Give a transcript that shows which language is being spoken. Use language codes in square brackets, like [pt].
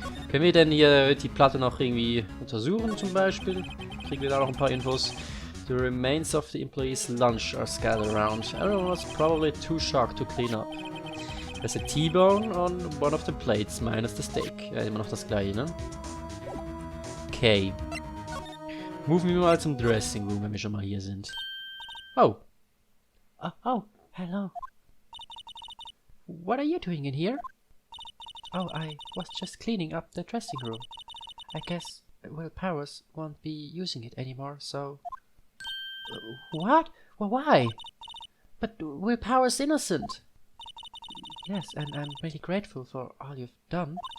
[de] Können wir denn hier die Platte noch irgendwie untersuchen zum Beispiel? Kriegen wir da noch ein paar Infos? [en] The remains of the employees' lunch are scattered around. Everyone was probably too shocked to clean up. There's a T-bone on one of the plates, minus the steak. [de] Ja, immer noch das gleiche, ne? Okay. Moven wir mal zum Dressing Room, wenn wir schon mal hier sind. [en] Oh. Oh, hello. What are you doing in here? Oh, I was just cleaning up the dressing room. I guess Will Powers won't be using it anymore, so... What? Well, why? But Will Powers innocent. Yes, and I'm really grateful for all you've done.